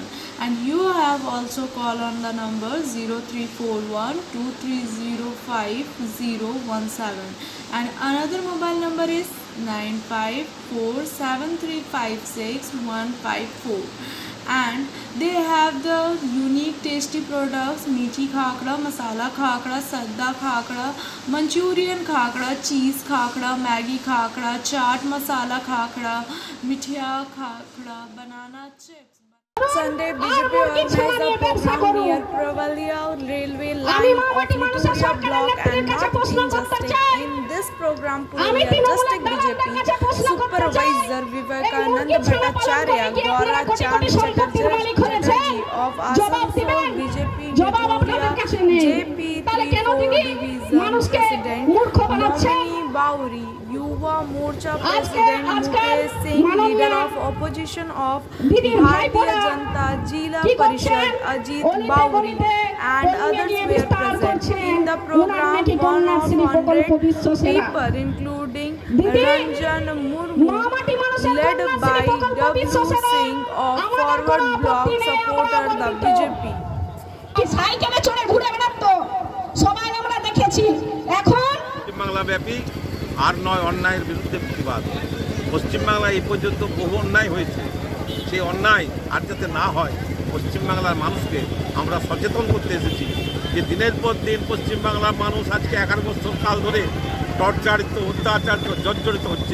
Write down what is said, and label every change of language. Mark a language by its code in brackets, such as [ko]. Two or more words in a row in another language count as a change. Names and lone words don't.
[en] And you have also call on the number 0341 2305017. And another mobile number is 9547356154. And they have the unique tasty products: meethi khakra, masala khakra, sadda khakra, Manchurian khakra, cheese khakra, Maggi khakra, chaat masala khakra, mithia khakra, banana chips. Sunday BJP organized a program near Pravalia railway line of Mituria block and North Injustice. In this program, Purulia District BJP Supervisor Vivekanand Bhattacharya, Gaura Chand Chatterjee of Asansol BJP Mituria JP34 Division President Momini Bauri, Yuva Morcha President Mukesh Singh, Leader of Opposition of Bharatiya Janata Jila Parishad Ajit Bauri, and others were present. In the program, 100 people including Ranjan Murmu, led by W. Singh of Forward Bloc, supported the BJP. [bn] সাইকেলে চড়ে ঘুরে বেড়াতো সবাই আমরা দেখেছি। এখন বাংলাব্যাপী আর নয় অন্যায়ের বিরুদ্ধে প্রতিবাদ। পশ্চিমবাংলায় এই পর্যন্ত বহু অন্যায় হয়েছে, সেই অন্যায় আর যাতে না হয় পশ্চিমবাংলার মানুষকে আমরা সচেতন করতে এসেছি যে দিনের পর দিন পশ্চিমবাংলার মানুষ আজকে 11 বছর কাল ধরে টর্চারিত, অত্যাচারিত, জর্জরিত হচ্ছে।